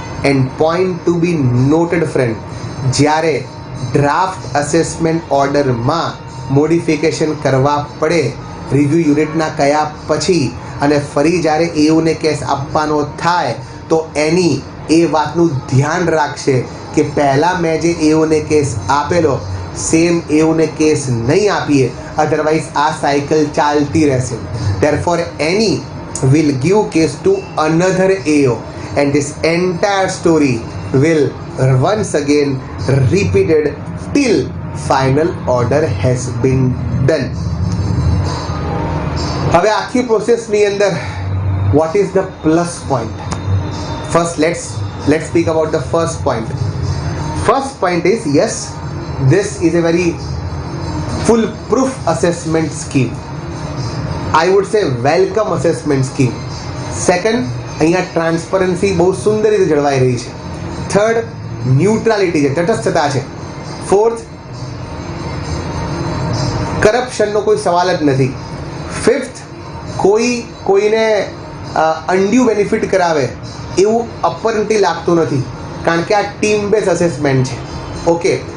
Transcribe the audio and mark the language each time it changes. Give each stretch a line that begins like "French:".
Gujarati: End point two બી noted friend, જ્યારે draft assessment ઓર્ડરમાં modification કરવા પડે રિવ્યૂ યુનિટના કયા પછી અને ફરી જ્યારે એયુને કેસ આપવાનો થાય તો એની એ વાતનું ધ્યાન રાખશે કે પહેલાં મેં જે એયુને કેસ આપેલો સેમ એયુને કેસ નહીં આપીએ, અધરવાઇઝ આ સાયકલ ચાલતી રહેશે.
English: Therefore એની will give case to another AO and this entire story will once again repeated till final order has been done.
Gujarati: હવે આખી પ્રોસેસની અંદર
English: what is the plus point? First let's speak about the first point. First point is, yes, this is a very foolproof assessment scheme. I would say
Gujarati: welcome assessment scheme. Second, અહીંયા transparency બહુ સુંદર રીતે જળવાઈ રહી છે. Third, neutrality છે, તટસ્થતા છે. Fourth, કરપ્શનનો કોઈ સવાલ જ નથી. ફિફ્થ, કોઈને અનડ્યુ બેનિફિટ કરાવે એવું અપરન્ટી લાગતું નથી, કારણ કે આ ટીમ બેઝ અસેસમેન્ટ છે. ઓકે.